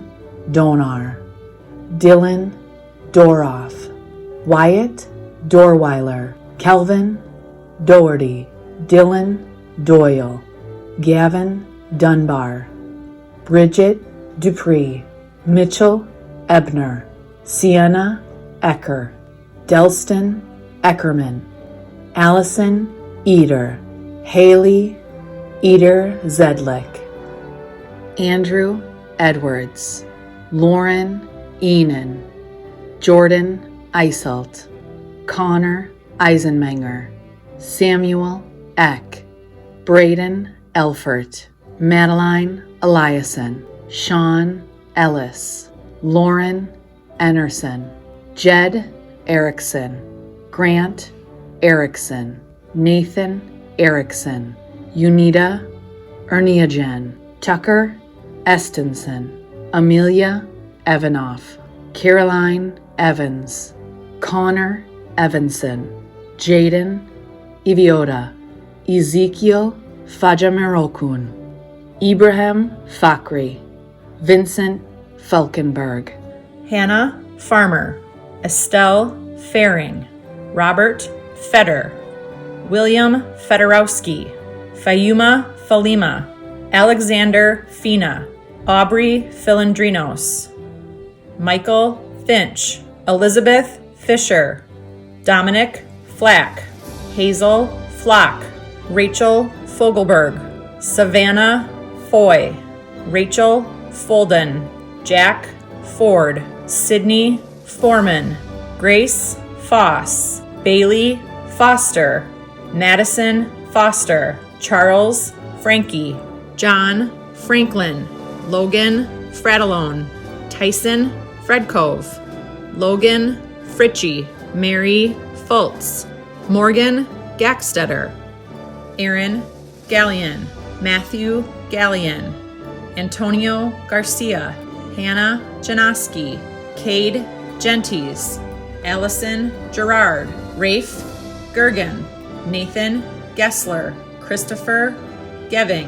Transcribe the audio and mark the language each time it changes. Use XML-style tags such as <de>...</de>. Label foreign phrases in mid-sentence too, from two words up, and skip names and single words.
<en>Donar, Dylan Doroff, Wyatt Dorweiler, Kelvin Doherty, Dylan Doyle, Gavin Dunbar, Bridget Dupree, Mitchell Ebner, Sienna Ecker, Delston Eckerman, Allison Eder, Haley Eder Zedlick, Andrew Edwards, Lauren Enan, Jordan Iselt, Connor Eisenmenger, Samuel Eck, Braden Elfert, Madeline Eliason, Sean Ellis, Lauren Enerson, Jed Erickson, Grant Erickson, Nathan Erickson, Unita Erniagen, Tucker Estenson, Amelia Evanoff, Caroline Evans, Connor Evanson, Jaden Iviota, Ezekiel Fajamerokun, Ibrahim Fakri, Vincent Falkenberg, Hannah Farmer, Estelle Faring, Robert Feder, William Fedorowski, Fayuma Falima, Alexander Fina, Aubrey Filandrinos, Michael Finch, Elizabeth Fisher, Dominic Flack, Hazel Flock, Rachel Fogelberg, Savannah Foy, Rachel Folden, Jack Ford, Sydney Foreman, Grace Foss, Bailey Foster, Madison Foster, Charles Frankie, John Franklin, Logan Fratellone, Tyson Fredcove, Logan Fritchie, Mary Fultz, Morgan Gackstetter, Aaron Gallion, Matthew Gallion, Antonio Garcia, Hannah Janoski, Cade Gentes, Allison Gerard, Rafe Gergen, Nathan Gessler, Christopher Geving,</en>